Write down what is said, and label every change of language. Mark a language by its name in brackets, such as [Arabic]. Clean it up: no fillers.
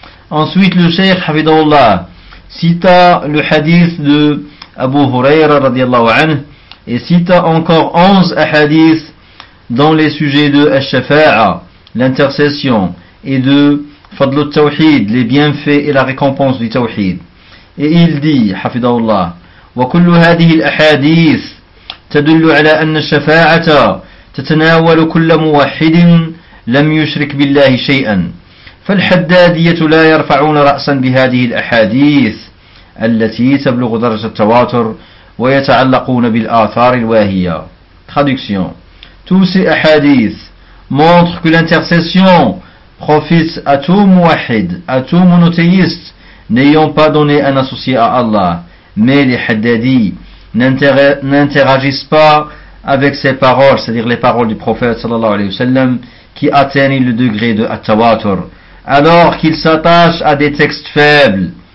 [French] Ensuite, le cheikh Hafidhullah cita le hadith de Abu Huraira radiallahu anhu et cita encore 11 hadiths dans les sujets de Al-Shafa'a, l'intercession, et de Fadl al-Tawhid, les bienfaits et la récompense du Tawhid. Et il dit, Hafidhullah, [Arabic] « وكل هذه الأحاديث تدل على أن الشفاعة تتناول كل موحد لم يشرك بالله شيئا. » فالحدادية لا يرفعون رأسا بهذه الأحاديث التي تبلغ درجة التواتر ويتعلقون بالآثار الواهية. [French] Traduction. Tous ces hadiths montrent que l'intercession profite à tout mouahid, à tout monothéiste n'ayant pas donné un associé à Allah. Mais les hadadis n'interagissent pas avec ces paroles, c'est-à-dire les paroles du prophète sallallahu alayhi wa sallam, qui atteignent le degré de at-tawatur, alors qu'il s'attache à des textes faibles.